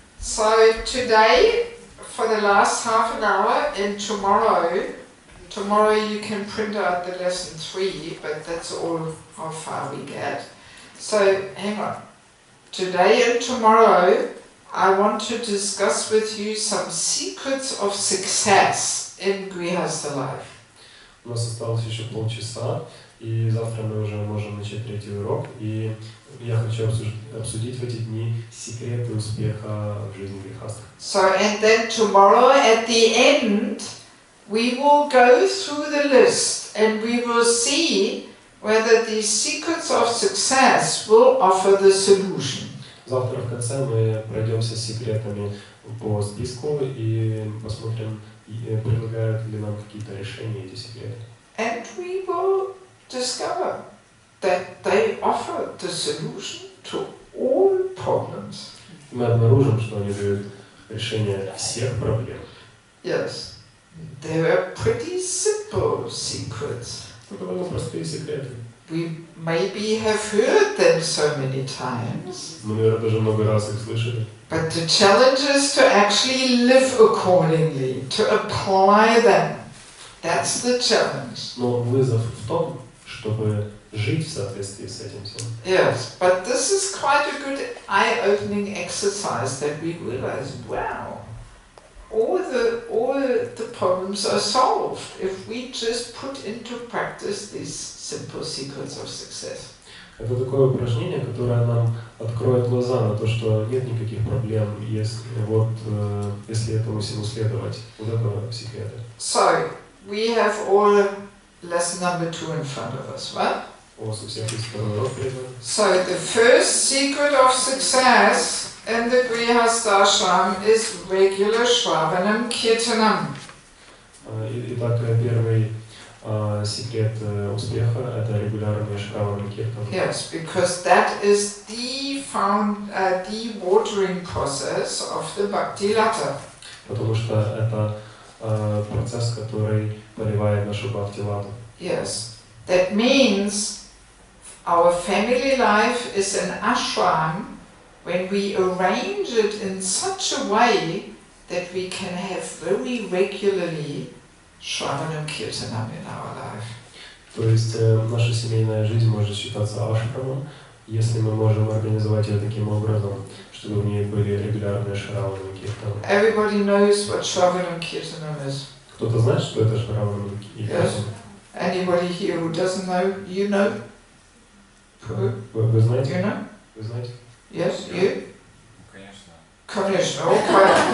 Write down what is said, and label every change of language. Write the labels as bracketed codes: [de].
[en] So today, for the last half an hour, and tomorrow you can print out the lesson 3, but that's all how far we get. So hang on. Today and tomorrow, I want to discuss with you some secrets of success in Grihastha life. [ru] У нас осталось еще полчаса, и завтра мы уже можем начать третий урок. И я хочу обсудить в эти дни секреты успеха в жизни грехастха. [en] So, and then tomorrow at the end, we will go through the list and we will see whether these secrets of success will offer the solution. [ru] Завтра в конце мы пройдемся с секретами по списку и посмотрим, предлагают ли нам какие-то решения эти секреты. [en] And we will discover that they offer the solution to all problems. [ru] Мы обнаружим, что они дают решение всех проблем. [en] Yes, they are pretty simple secrets. [ru] Это довольно простые секреты. [en] We maybe have heard them so many times. [ru] Мы, наверное, даже много раз их слышали. [en] But the challenge is to actually live accordingly, to apply them. That's the challenge. [ru] Но вызов в том, чтобы жить в соответствии с этим всем. [en] Yes, but this is quite a good eye-opening exercise that we realize, wow, all the problems are solved if we just put into practice these simple secrets of success. [ru] Это такое упражнение, которое нам откроет глаза на то, что нет никаких проблем, если этому всему следовать. Вот это секреты. [en] So, we have all lesson number 2 in front of us, right? [ru] У вас у всех есть второй урок перед вами. [en] So, the first secret of success in the Grihastha ashram is regular Shravanam Kirtanam. [ru] Итак, первый секрет успеха – это регулярный Шраванам Киртан. [en] Yes, because that is the watering process of the Bhakti Lata. [ru] Потому что это процесс, который поливает нашу бхакти-лату. [en] Yes, that means our family life is an ashram when we arrange it in such a way that we can have very regularly Shravanam Kirtanam in our life. [ru] То есть наша семейная жизнь может считаться ашрамом, если мы можем организовать ее таким образом, чтобы в ней были регулярные Шраванам Киртаны. [en] Everybody knows what Shravanam Kirtanam is. [ru] Кто-то знает, что это Шраванам Киртан? [en] Yes. Anybody here who doesn't know, you know? [ru] Вы знаете? [en] You know? [ru] Вы знаете? [en] Yes, you? [ru] Конечно. Конечно, okay.